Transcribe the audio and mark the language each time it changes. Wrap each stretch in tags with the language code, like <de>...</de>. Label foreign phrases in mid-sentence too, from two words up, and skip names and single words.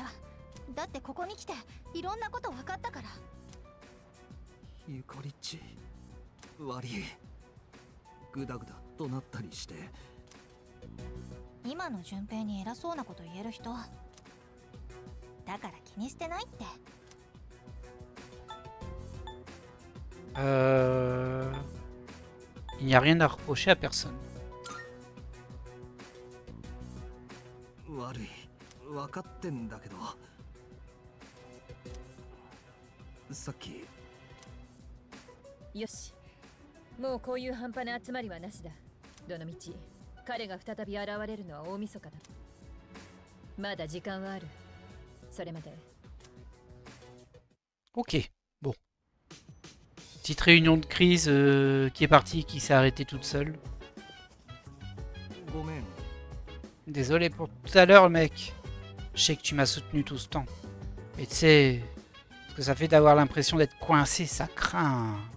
<ja>だってここに来ていろんなこと分かったから。ゆかりっち悪い。グダグダとなったりして。今の順平に偉そうなこと言える人だから気にしてないって。</ja> <fr>Il n'y a rien à reprocher à personne.</fr> <ja>悪い、分かってんだけど。さっき。よし、もうこういう半端な集まりはなしだ。どのみち彼が再び現れるのは大晦日だ。まだ時間はある。それまで。</ja> <fr>Ok, bon. Petite réunion de crise qui est partie et qui s'est arrêtée toute seule.</fr> <ja>ごめん。</ja> <fr>Désolé pour tout à l'heure, mec. Je sais que tu m'as soutenu tout ce temps. Mais tu sais, ce que ça fait d'avoir l'impression d'être coincé, ça craint.</fr>